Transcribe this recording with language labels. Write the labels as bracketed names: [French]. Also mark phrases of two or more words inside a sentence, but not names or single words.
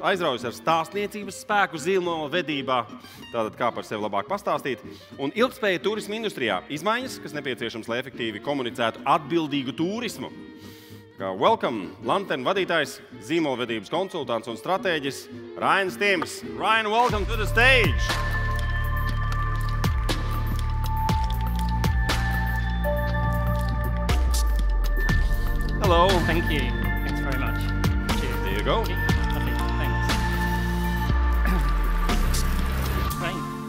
[Latvian] Aizraujas ar stāstniecības spēku zīmola vedībā, tātad kā par sevi labāk pastāstīt, un ilgspēja turisma industrijā izmaiņas, kas nepieciešams, lai efektīvi komunicētu atbildīgu turismu. Welcome, Lantern vadītājs, zīmolvedības konsultants un stratēģis Ryan Stims. [English] Ryan, welcome to the stage! Hello. Thank you. Thanks very much. Cheers. There you go. Lovely. Thanks. Great.